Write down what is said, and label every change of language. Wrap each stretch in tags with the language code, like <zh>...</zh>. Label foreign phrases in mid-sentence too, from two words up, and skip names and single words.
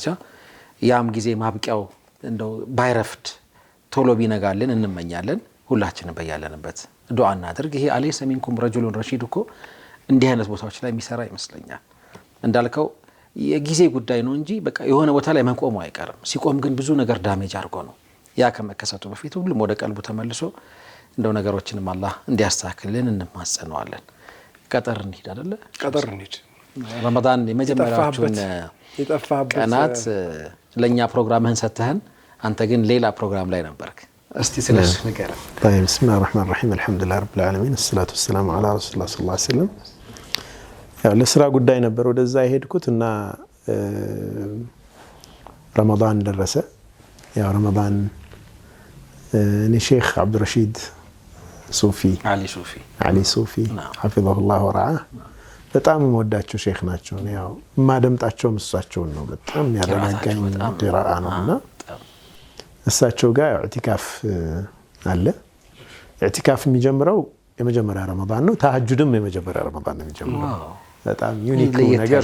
<am>ያም ጊዜ ማብቂያው እንደው ባይረፍድ ቶሎ ቢነጋልን እንመኛለን። ሁላችንም በያለንበት ዱዓ እናድርግ። ይሄ</am> <ar>أليس منكم رجل رشيد</ar> <am>እኮ እንዲህ አይነት ቦታዎች ላይ የሚሰራ ይመስለኛል። እንዳልከው የጊዜ ጉዳይ ነው እንጂ በቃ የሆነ ቦታ ላይ መቆሙ አይቀርም። ሲቆም ግን ብዙ ነገር ዳሜጅ አድርጎ ነው ያ ከመከሰቱ በፊት ሁሉም ወደ ቀልቡ ተመልሶ እንደው ነገሮችንም አላህ እንዲያስተካክልን እንማጸነዋለን። ቀጠር እንሂድ አይደለ? ቀጠር እንሂድ። ረመዳን የመጀመሪያዎቹን ቀናት ለኛ ፕሮግራምህን ሰተህን አንተ ግን ሌላ ፕሮግራም ላይ ነበርክ። እስቲ ስለሽ ነገር</am> <ar>طيب بسم الله الرحمن الرحيم الحمد لله رب العالمين الصلاه والسلام على رسول الله صلى الله عليه وسلم</ar> <am>ያው ለስራ ጉዳይ ነበር ወደዛ ሄድኩትና ረመዳን ደረሰ። ያው ረመዳን እኔ ሼክ አብዱረሺድ ሱፊ አሊ ሱፊ</am> <ar>حفظه الله ورعاه</ar> <am>በጣም ወዳቸው ሼክ ናቸው። ያው ማደምጣቸው እሳቸውን ነው በጣም ያረጋጋኝ ቂራአ ነውና እሳቸው ጋር ኢዕቲካፍ አለ። ኢዕቲካፍ የሚጀምረው የመጀመሪያ ረመዳን ነው። ተሐጁድም የመጀመሪያ ረመዳን ነው የሚጀምረው። በጣም ዩኒክ ነገር</am>